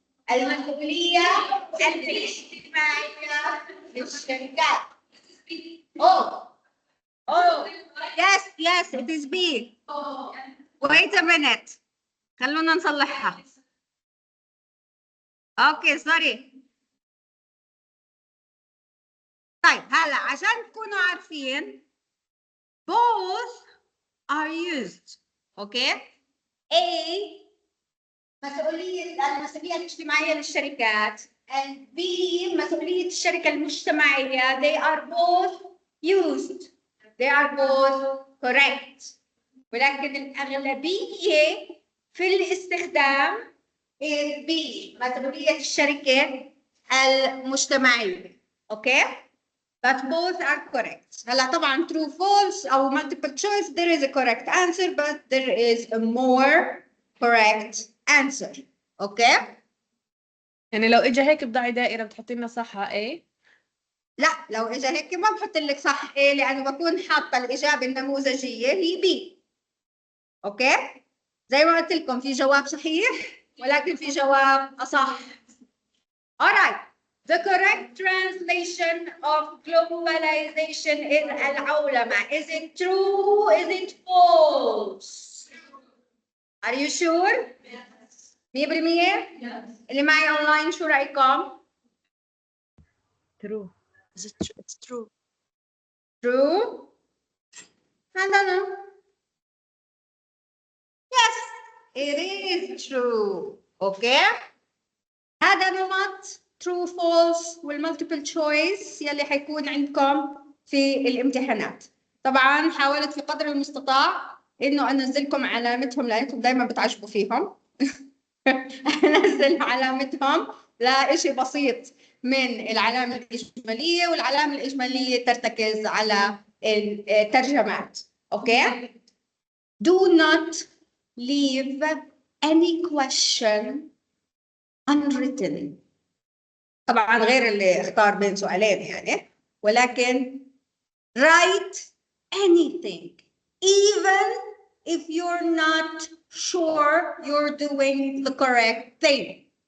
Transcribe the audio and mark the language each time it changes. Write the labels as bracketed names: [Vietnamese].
[Arabic] المسؤولية الاجتماعية للشركات. [English] Oh, yes, it is B. Wait a minute. [Arabic] خلونا نصلحها. اوكي سوري. طيب هلا عشان تكونوا عارفين [English] both are used. [Arabic] اوكي. A المسؤولية الاجتماعية للشركات and B مسؤولية الشركة المجتمعية. [English] They are both used. They are both correct. [Arabic] ولكن الأغلبية في الاستخدام [English] is B [Arabic] مسؤولية الشركة المجتمعية. [English] Okay. But both are correct. [Arabic] هلا طبعا [English] true false أو multiple choice there is a correct answer but there is a more correct answer. [Arabic] اوكي. يعني لو اجى هيك بضعي دائرة بتحطي لنا صحها ايه؟ لا لو اجى هيك ما بحط لك صح ايه لانه بكون حاطه الاجابه النموذجيه هي بي. اوكي. زي ما قلت لكم في جواب صحيح ولكن في جواب اصح. [English] alright. The correct translation of globalization is العولمة. Is it true? Is it false? Are you sure? Yes. 100%؟ Yes. [Arabic] اللي معي اونلاين شو رايكم؟ [English] True. It's true. True? I don't know. Yes, it is true. Okay. [Arabic] هذا نمط [English] true false [Arabic] والمالتيبل تشويس يلي حيكون عندكم في الامتحانات. طبعا حاولت في قدر المستطاع انه انزلكم علامتهم لانكم دائما بتعجبوا فيهم. انزل علامتهم لشيء بسيط من العلامه الاجماليه والعلامه الاجماليه ترتكز على الترجمات. اوكي. [English] Do not leave any question unwritten. [Arabic] طبعا غير اللي اختار بين سؤالين يعني ولكن [English] write anything even if you're not sure you're doing the correct thing.